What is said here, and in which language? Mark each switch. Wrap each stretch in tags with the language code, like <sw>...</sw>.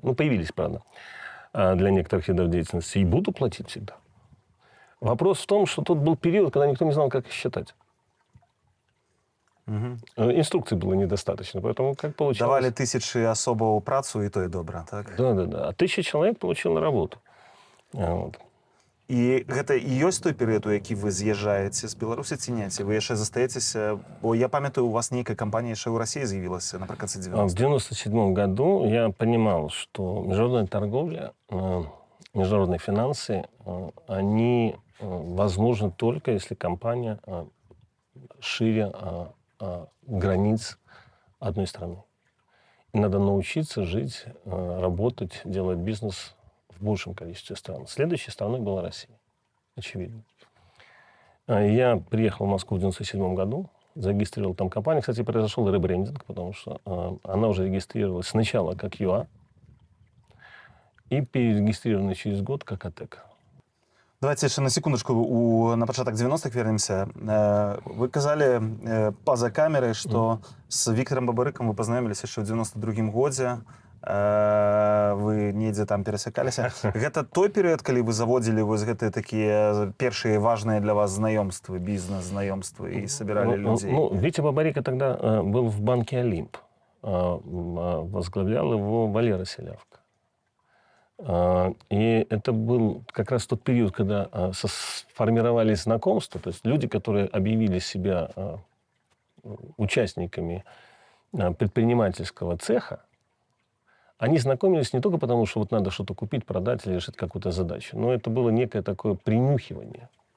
<ru>Ну, появились, правда, для некоторых видов деятельности. И буду платить всегда. Вопрос в том, что тут был период, когда никто не знал, как их считать. Угу. Инструкций было недостаточно, поэтому как получалось... Давали тысячи особо</ru> <be>працу,</be> <ru>и то, и добра, так? Да. А 1000 человек получило работу. Вот.</ru> <be>І гэта і ёсць той перыяд, у які вы з'язджаеце з Беларусі ці не? Ці вы яшчэ застаецеся? Бо я памятаю, у вас нейкая кампанія яшчэ ў Расіі з'явілася напрыканцы</be> <ru>В</ru> <be>90-х.</be> <ru>1997 году я понимал, что международная торговля, международные финансы, они возможны только если компания шире границ одной страны. И надо научиться жить, работать, делать бизнес в большем количестве стран. Следующей страной была Россия, очевидно. Я приехал в Москву в 1997 году, зарегистрировал там компанию. Кстати, произошел ребрендинг, потому что она уже регистрировалась сначала как ЮА и перерегистрирована через год как АТЭК. Давайте</ru> <be>яшчэ на секундачку на пачатак 90-х</be> <ru>вернемся.</ru> <be>Вы казалі па-за камерай, што з Вікторам Бабарыкам вы пазнаёміліся яшчэ ў 92-м годзе. Вы недзе там перасякаліся. Гэта той перыяд, калі вы заводзілі вось гэтыя такія першыя важныя для вас знаёмствы, бізнес-знаёмствы і сабіралі людзей?</be> <ru>Ну, Витя Бабарика тогда был в банке «Олимп». Возглавлял его Валера Селявко. И это был как раз тот период, когда сформировались знакомства, то есть люди, которые объявили себя участниками предпринимательского цеха, они знакомились не только потому, что вот надо что-то купить, продать или решить какую-то задачу, но это было некое такое принюхивание.</ru>